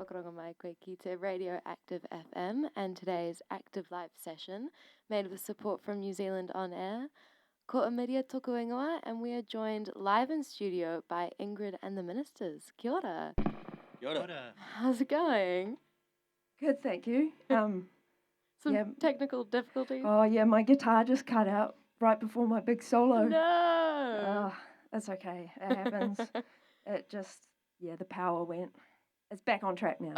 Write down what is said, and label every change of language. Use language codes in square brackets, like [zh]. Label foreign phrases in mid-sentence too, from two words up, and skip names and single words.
[mi] whakaronga mai koe ki te [en] Radio Active FM and today's Active Live session made with support from New Zealand On Air. [mi] Ko Amiria toku ingoa, [en] and we are joined live in studio by Ingrid and the Ministers. [mi] Kia ora. Kia ora. [en] How's it going? Good, thank you. Some yeah. technical difficulties? Oh yeah, my guitar just cut out right before my big solo. No! That's okay. It happens. It just, the power went. It's back on track now.